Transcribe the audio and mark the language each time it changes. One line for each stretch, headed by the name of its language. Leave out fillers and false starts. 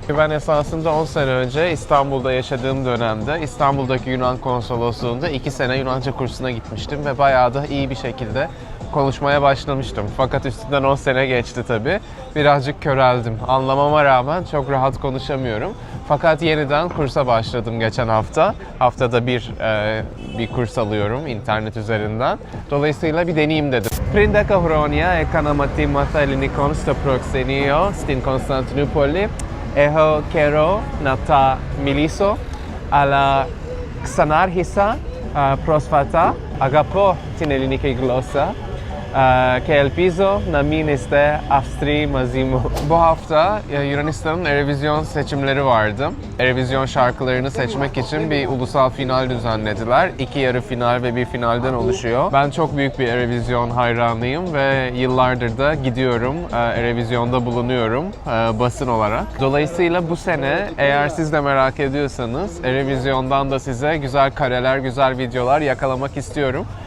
Turkish: Ben esasında 10 sene önce İstanbul'da yaşadığım dönemde İstanbul'daki Yunan konsolosluğunda 2 sene Yunanca kursuna gitmiştim ve bayağı da iyi bir şekilde konuşmaya başlamıştım. Fakat üstünden 10 sene geçti tabii. Birazcık köreldim. Anlamama rağmen çok rahat konuşamıyorum. Fakat yeniden kursa başladım geçen hafta. Haftada bir kurs alıyorum internet üzerinden. Dolayısıyla bir deneyeyim dedim.
Greek: Πριν 10 χρόνια έκανα μαθήματα ελληνικών στο προξενείο στην Κωνσταντινούπολη. Έχω καιρό να τα μιλήσω, αλλά ξανάρχισα πρόσφατα. Αγαπώ την ελληνική γλώσσα και ελπίζω να μην είστε αυστηροί μαζί μου.
Turkish: Bu hafta Yunanistan'ın Eurovision seçimleri vardı. Eurovision şarkılarını seçmek için bir ulusal final düzenlediler. 2 yarı final ve bir finalden oluşuyor. Ben çok büyük bir Eurovision hayranıyım ve yıllardır da gidiyorum. Eurovision'da bulunuyorum basın olarak. Dolayısıyla bu sene eğer siz de merak ediyorsanız Eurovision'dan da size güzel kareler, güzel videolar yakalamak istiyorum.